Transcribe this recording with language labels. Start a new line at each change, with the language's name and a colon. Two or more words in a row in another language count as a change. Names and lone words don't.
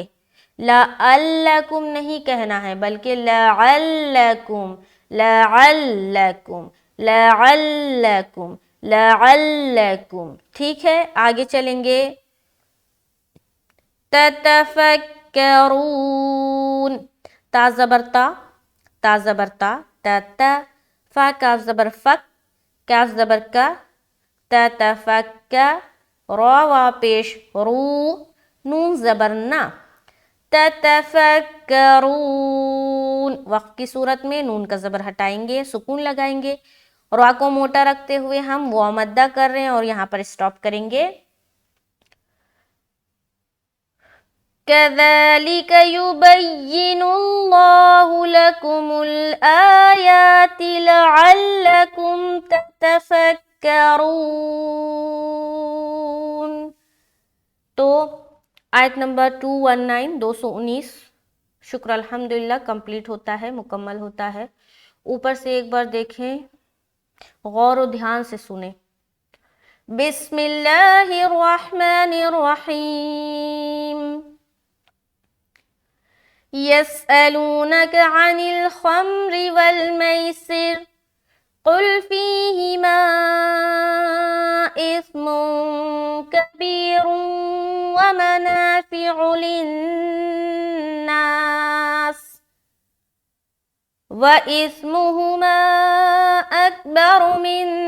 Urdu: لعلکم نہیں کہنا ہے بلکہ لعلکم، لعلکم، لعلکم، لعلکم. ٹھیک ہے، آگے چلیں گے. تتفکرون، تا زبر تا، تا زبر تا، تا تا، فا کاف زبر فک، کاف زبر کا، تتفکر، را وا پیش رو، نون زبر نا. تتفکرون، وقت کی صورت میں نون کا زبر ہٹائیں گے، سکون لگائیں گے، را کو موٹا رکھتے ہوئے ہم واو مدہ کر رہے ہیں اور یہاں پر اسٹاپ کریں گے.
Arabic: كذلك يبين الله لكم الآيات لعلكم تتفكرون.
Urdu: تو آیت نمبر 219 شکر الحمدللہ کمپلیٹ ہوتا ہے، مکمل ہوتا ہے. اوپر سے ایک بار دیکھیں، غور و دھیان سے سنیں.
Arabic: بسم اللہ الرحمن الرحیم. يسألونك عن الخمر والميسر قل فيهما إثم كبير ومنافع للناس وإثمهما أكبر من